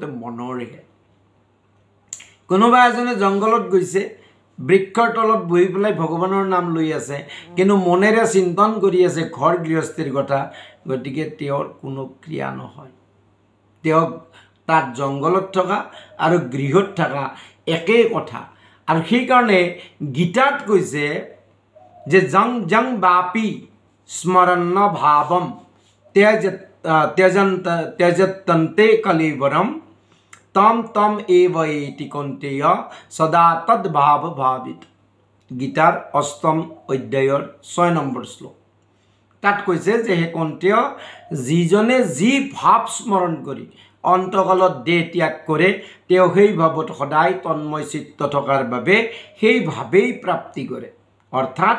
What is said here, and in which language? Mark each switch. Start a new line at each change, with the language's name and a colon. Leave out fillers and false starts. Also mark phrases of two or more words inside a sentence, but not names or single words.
Assamese: মনৰহে কোনোবা এজনে জংগলত গৈছে বৃক্ষৰ তলত বহি পেলাই ভগৱানৰ নাম লৈ আছে কিন্তু মনেৰে চিন্তন কৰি আছে ঘৰ গৃহস্থীৰ কথা গতিকে তেওঁৰ কোনো ক্ৰিয়া নহয় তেওঁ তাত জংগলত থকা আৰু গৃহত থকা একেই কথা আৰু সেই কাৰণে গীতাত কৈছে যে
Sanskrit: জং জং বাপি স্মৰণ ভাৱম त्यजन्तन्ते कलिवरम तम तम एव एति कौन्तेय सदा तद्भाव भावित
Assamese: गीतार 8ম অধ্যায়ৰ 6 নম্বৰ শ্লোক তাত কৈছে যে হে কৌন্তেয় যিজনে যি ভাৱ স্মৰণ কৰি অন্তকালত দেহ ত্যাগ কৰে তেওঁ সেই ভাৱত সদায় তন্ময় চিত্ত থকাৰ বাবে সেই ভাৱেই প্ৰাপ্তি কৰে অৰ্থাৎ